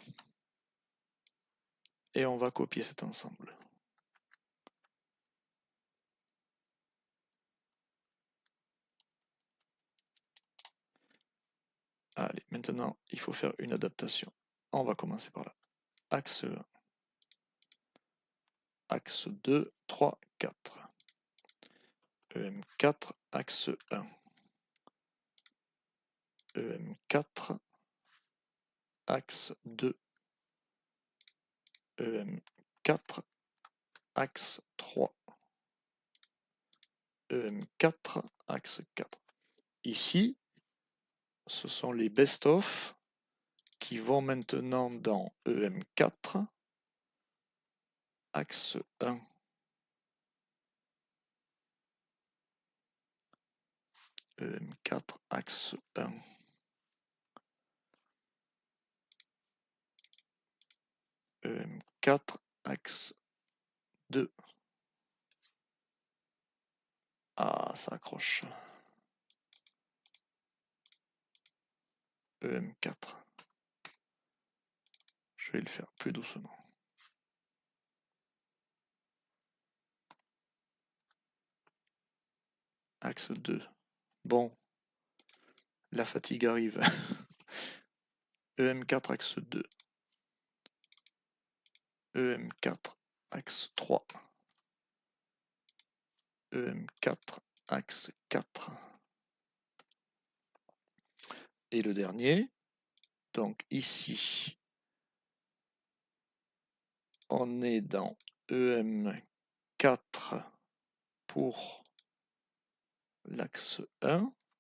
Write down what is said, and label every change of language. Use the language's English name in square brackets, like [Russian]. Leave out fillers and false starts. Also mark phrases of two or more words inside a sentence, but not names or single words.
[French] Et on va copier cet ensemble. Allez, maintenant, il faut faire une adaptation. On va commencer par là. Axe 1. Axe 2, 3, 4. EM4, axe 1. EM4, axe 2. EM4, axe 3. EM4, axe 4. Ici, ce sont les best-of qui vont maintenant dans EM4, axe 1. EM4, axe 1. EM4, axe 2. Ah, ça accroche. EM4. Je vais le faire plus doucement. Axe 2. Bon, la fatigue arrive. EM4, axe 2. EM4, axe 3. EM4, axe 4. Et le dernier, donc ici, on est dans EM4 pour l'axe 1.